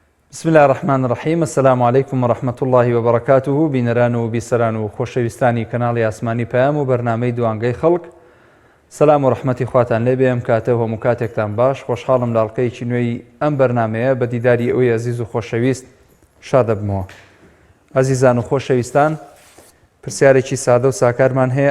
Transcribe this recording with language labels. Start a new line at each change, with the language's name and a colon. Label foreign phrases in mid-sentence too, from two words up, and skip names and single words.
Arabic: بسم الله الرحمن الرحيم. السلام عليكم ورحمة الله وبركاته.
Central Kurdish: بینەران و بیسەران و خۆشەویستانی کەناڵی ئاسمانی پەیام و بەرنامەی دوانگەی خەڵک، سەلام و ڕەحمەتی خواتان لێبێ. ئەم کاتە هەموو کاتێکتان باش. خۆشحاڵم لە حەڵقەیەکی نوێی ئەم بەرنامەیە بە دیداری ئەوەی ئەزیز و خۆشەویست شاد دەبمەوە. ئەزیزان و خۆشەویستان، پرسیارێکی سادە و ساکارمان هەیە.